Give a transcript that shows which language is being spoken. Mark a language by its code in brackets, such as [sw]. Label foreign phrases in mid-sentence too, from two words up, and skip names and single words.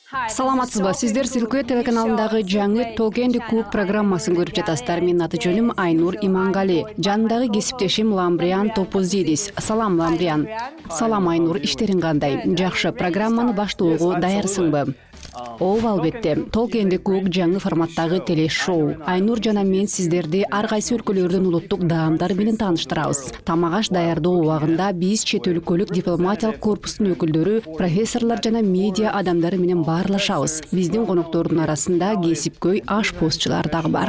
[ky] Саламатсызбы, сиздер Силкует телеканалындагы жаңы Talk and Cook программасын көрүп жатасыздар. Менин аты жөнүм Айнур Имангали. Жанымдагы кесиптешим Ламбриан Топузидис. Салам Ламбриан. Салам Айнур, иштериң кандай? Жакшы, программаны баштоого даярсыңбы? Ооба, албетте. Talk and Cook жаңы форматтагы телешоу. Айнур жана мен сиздерди ар кайсы өлкөлөрдүн улуттук даамдары менен тааныштырабыз. Тамак-аш даярдоо убагында биз чет өлкөлүк дипломатиялык корпустун өкүлдөрү, профессорлор жана медиа адамдары менен баарлашабыз. Биздин коноктордун арасында кесипкөй ашпозчулар дагы бар.